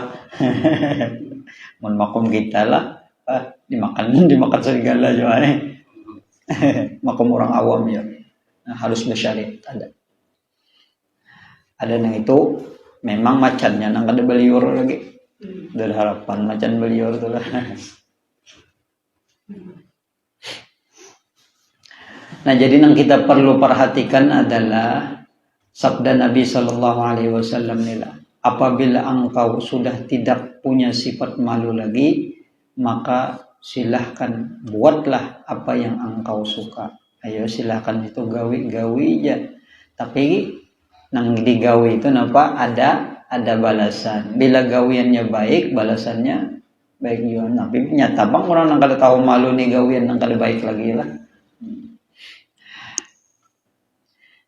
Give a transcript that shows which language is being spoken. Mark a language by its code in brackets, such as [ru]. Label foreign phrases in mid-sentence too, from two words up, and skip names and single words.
[bjn] Mun makom kita lah, dimakan serigala juga nih. Makom orang awam ya. Nah, harus bersyariat ada yang itu memang macannya nang kada beliur lagi. Dari harapan macan beliur tu lah. [id] Nah jadi yang kita perlu perhatikan adalah sabda Nabi [ar] صلى الله عليه وسلم [id] nila. Apabila engkau sudah tidak punya sifat malu lagi, maka silahkan buatlah apa yang engkau suka. [bjn] Ayo silahkan itu gawi aja. Tapi nang digawi itu napa ada balasan. Bila gawiannya baik, balasannya baik juga. Tapi nyata bang orang nang kada tahu malu nih gawian nang kada baik lagi lah.